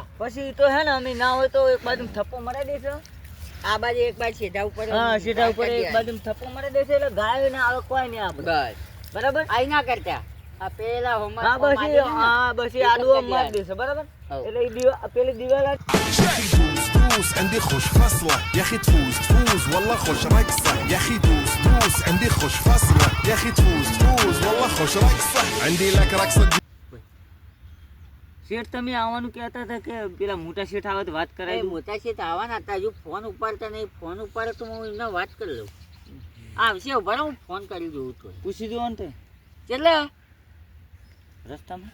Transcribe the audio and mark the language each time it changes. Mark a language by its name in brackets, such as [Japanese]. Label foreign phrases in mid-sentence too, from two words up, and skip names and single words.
[Gujarati] પછી તો હે ને અમે ના હોય તો એક બાજુ થપ્પો મરાઈ દેશો. આ બાજુ એક બાજુ સીધા ઉપર હા સીધા ઉપર એક બાજુ થપ્પો મરાઈ દેશે એટલે ગાય ને આવે કોઈ નહીં આપણે બસ બરાબર. આઈ ના કરતા આ પેલા હોમા હા બસ આડું મારી દેશે બરાબર. એટલે એ પેલી દિવાલ [Arabic] دوس عندي خوش فصلة يا اخي تفوز والله خوش رقصة يا اخي دوس عندي خوش فصلة يا اخي تفوز والله خوش رقصة عندي لك رقصة. [Gujarati] શેઠ તમે આવવાનું કહેતા હતા કે પેલા મોટા શેઠ આવે તો વાત કરાય. મોટા શેઠ આવવાના હતા હજુ ફોન ઉપાડતા નહીં. ફોન ઉપાડે તો હું એમને વાત કરી લઉં. આવશે ઉભા હું ફોન કરી દઉં તો પૂછી દો ને એટલે રસ્તામાં